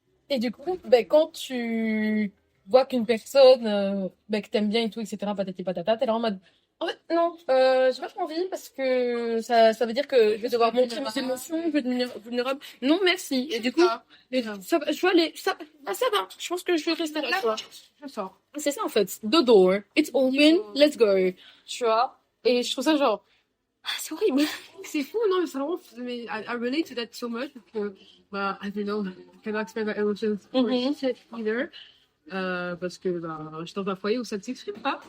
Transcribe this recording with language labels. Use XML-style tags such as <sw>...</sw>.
<fr>Et du coup, ben, quand tu vois qu'une personne que t'aimes bien et tout, etc., patati patata, t'es là en mode, en fait, non, j'ai pas trop envie parce que ça veut dire que je vais devoir montrer mes émotions, je vais devenir vulnérable. Non, merci. Et du coup, je vois Ah, ça va. Je pense que je vais rester là, tu vois. Je sors. C'est ça, en fait.</fr> <en>The door. It's open. Let's go.</en> <fr>Tu vois. Et je trouve ça genre, ah, c'est horrible. C'est fou, non, mais c'est vraiment, mais</fr> <en>I relate to that so much</en> <fr>parce que, bah,</fr> <en>I don't know, I cannot explain my emotions for shit either.</en> <fr>Parce que, bah, je suis dans un foyer où ça ne s'exprime pas.</fr>